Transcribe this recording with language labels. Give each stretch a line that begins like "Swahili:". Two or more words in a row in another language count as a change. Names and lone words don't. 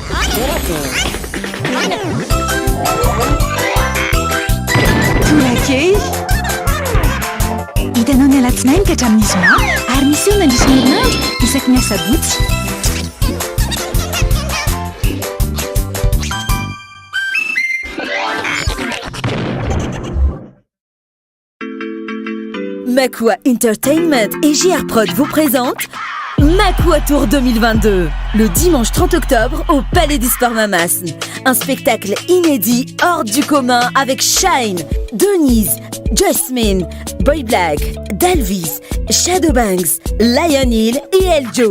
Malagasy: Torakey hitanao ny alatsinainy ka hatramin'ny zoma ary misy eo nandrisy ny herinandro isaky ny asabotsy.
French: Makua Entertainment et JR Prod vous présentent Makua Tour 2022, le dimanche 30 octobre au Palais du Sport Mamas. Un spectacle inédit hors du commun avec Shine, Denise, Jasmine, Boy Black, Dalvis, Shadowbanks, Lion Hill et Eljo.